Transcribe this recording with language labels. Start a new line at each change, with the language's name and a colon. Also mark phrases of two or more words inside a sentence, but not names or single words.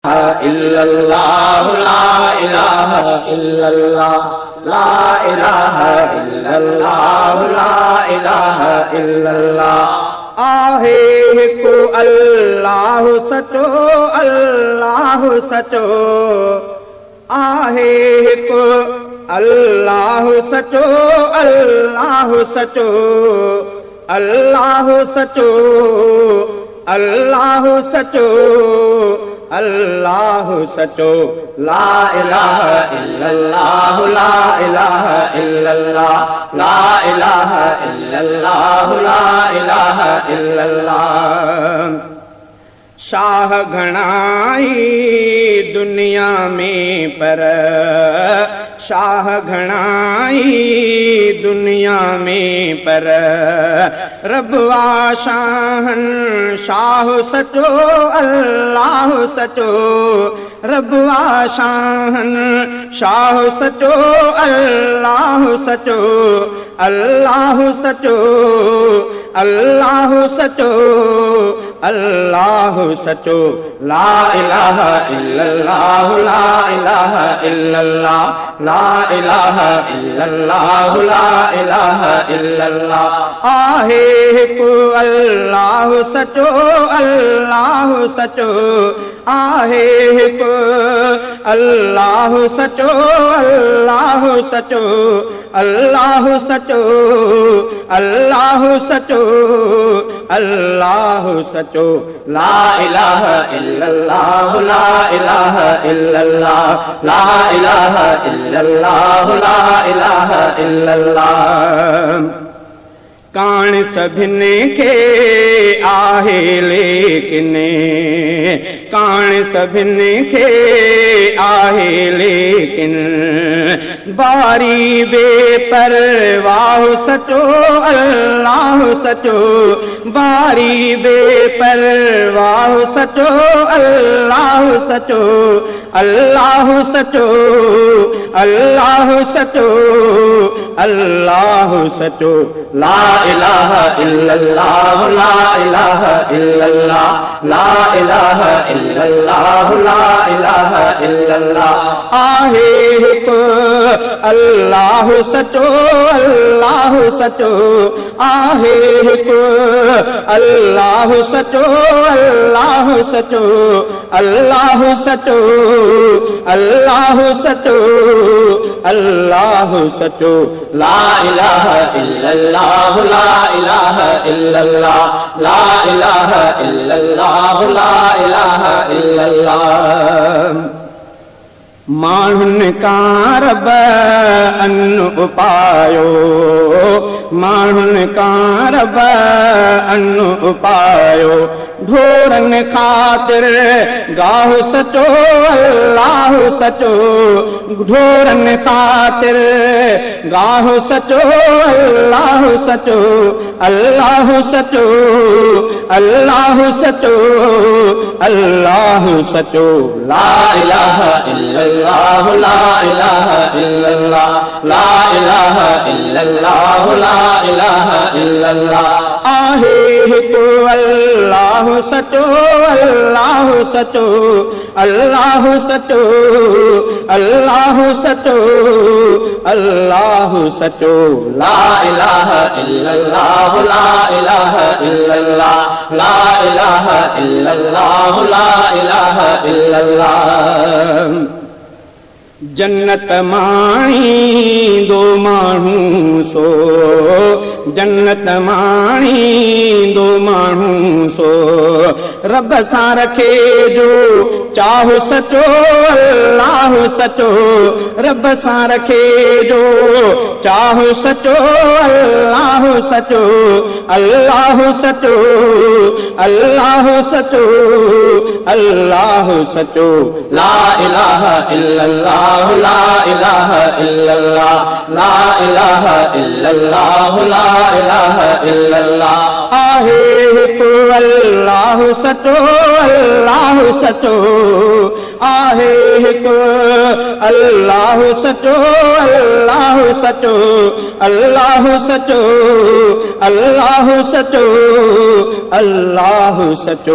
Arabic: إلا الله لا إله إلا الله لا إله إلا الله لا إله إلا الله.
Sindhi: आहे हिकु अल्लाह सचो, अल्लाह सचो, आहे हिकु अल्लाह सचो, अल्लाह सचो, अल्लाह सचो, अल्लाह सचो, अल्लाह सचो।
Arabic: لا إله إلا الله لا إله إلا الله لا إله إلا الله لا إله إلا الله.
Sindhi: शाह घणाई दुनिया में पर, शाह घणाई दुनिया में पर, रब वा शाहन शाह सचो, अल्लाह सचो, रब वा शाहन शाह सचो, अल्लाह सचो, अल्लाह सचो, अल्लाह सचो, अल्लाह सचो।
Arabic: لا إله إلا الله لا إله إلا الله لا إله إلا الله لا إله إلا الله.
Sindhi: आहे हिकु अल्लाह सचो, अल्लाह सचो, आहे हिकु अल्लाह सचो, अल्लाह सचो, अल्लाह सचो, अल्लाह सचो, अल्लाह सचो।
Arabic: لا إله إلا الله لا إله إلا الله لا إله إلا الله لا إله إلا الله.
Sindhi: कान सभिनी खे आहे लेकिन, कान सभिनी खे आहे लेकिन, बारी बेपरवाह सचो, अल्लाह सचो, बारी बेपरवाह सचो, अल्लाह सचो, अल्लाह सचो, अल्लाह सचो, अल्लाह सचो।
Arabic: لا إله إلا الله لا إله إلا الله لا إله إلا الله لا إله إلا الله.
Sindhi: आहे हिकु अल्लाह सचो, अल्लाह सचो, आहे हिकु अल्लाह सचो, अल्लाह सचो, अल्लाह सचो, अल्लाह सचो, अल्लाह सचो।
Arabic: لا إله إلا الله لا إله إلا الله لا إله إلا الله لا إله إلا الله.
Sindhi: माण्हुनि कां रब अन्न उपायो, माण्हुनि कां रब अन्न उपायो, ढोरनि ख़ातिर गाह सचो, अल्लाह सचो, ढोरनि ख़ातिर गाह सचो, अल्लाह सचो, अल्लाह सचो, अल्लाह सचो, अल्लाह सचो।
Arabic: لا إله إلا الله لا إله إلا الله لا إله إلا الله لا إله إلا الله.
Sindhi: आहे हिकु अल्लाह सचो, अल्लाह सचो, अल्लाह सचो, अल्लाह सचो, अल्लाह सचो।
Arabic: لا إله إلا الله لا إله إلا الله لا إله إلا الله لا إله إلا الله.
Sindhi: जन्नत माणी दो माण्हू सो, जन्नत माणी दो माण्हू सो, रब सां रखे जो चाहो सचो, अल्लाह सचो, रब सां रखे जो चाहो सचो, अल्लाह सचो, अल्लाह सचो, अल्लाह सचो, अल्लाह सचो।
Arabic: لا إله إلا الله لا إله إلا الله لا إله إلا الله لا إله إلا الله.
Sindhi: आहे हिकु अल्लाह सचो, अल्लाह सचो, आहे हिकु अल्लाह सचो अल्लाह सचो अल्लाह सचो अल्लाह सचो अल्लाह सचो